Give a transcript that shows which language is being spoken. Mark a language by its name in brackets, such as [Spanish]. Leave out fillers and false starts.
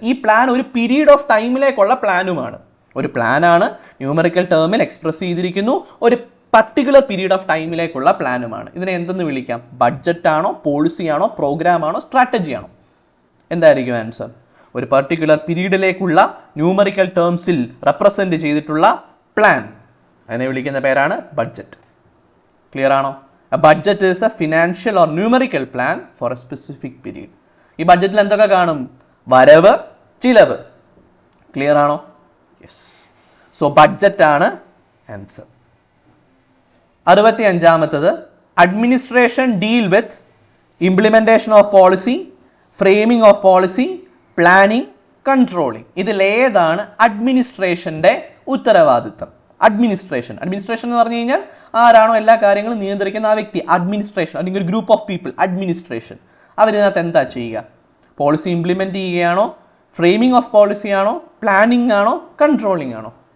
[Malayalam] ഈ പ്ലാൻ ഒരു period of ടൈമിലേക്കുള്ള പ്ലാനുമാണ്. ഒരു പ്ലാനാണ്, ന്യൂമറിക്കൽ ടേമിൽ എക്സ്പ്രസ് ചെയ്തിരിക്കുന്നു, ഒരു പർട്ടിക്കുലർ പീരീഡ് ഓഫ് ടൈമിലേക്കുള്ള പ്ലാനുമാണ്. ഇതിനെ എന്തെന്ന് വിളിക്കാം? ബഡ്ജറ്റ് ആണോ, പോളിസി ആണോ, പ്രോഗ്രാം ആണോ, സ്ട്രാറ്റജി ആണോ? എന്തായിരിക്കും ആൻസർ? ഒരു പർട്ടിക്കുലർ പീരീഡിലേക്കുള്ള ന്യൂമറിക്കൽ ടേംസിൽ റെപ്രസെൻറ്റ് ചെയ്തിട്ടുള്ള പ്ലാൻ, അതിനെ വിളിക്കുന്ന പേരാണ് ബഡ്ജറ്റ്. ക്ലിയർ ആണോ? [English] A budget is a financial or numerical plan for a specific period. [Malayalam] ഈ ബഡ്ജറ്റിൽ എന്തൊക്കെ കാണും? വരവ്, ചിലവ്. ക്ലിയർ ആണോ? യെസ്. സോ ബഡ്ജറ്റ് ആണ് answer. 65ാമത്തത് [English] Administration deal with implementation of policy, framing of policy, planning, controlling. [Malayalam] ഇതിലേതാണ് അഡ്മിനിസ്ട്രേഷൻ്റെ ഉത്തരവാദിത്തം? അഡ്മിനിസ്ട്രേഷൻ എന്ന് പറഞ്ഞു കഴിഞ്ഞാൽ ആരാണോ എല്ലാ കാര്യങ്ങളും നിയന്ത്രിക്കുന്ന ആ വ്യക്തി, അഡ്മിനിസ്ട്രേഷൻ അല്ലെങ്കിൽ ഒരു ഗ്രൂപ്പ് ഓഫ് പീപ്പിൾ, അഡ്മിനിസ്ട്രേഷൻ. അവരിതിനകത്ത് എന്താ ചെയ്യുക? പോളിസി ഇംപ്ലിമെൻറ്റ് ചെയ്യുകയാണോ, ഫ്രെയിമിംഗ് ഓഫ് പോളിസി ആണോ, പ്ലാനിംഗ് ആണോ, കൺട്രോളിംഗ് ആണോ?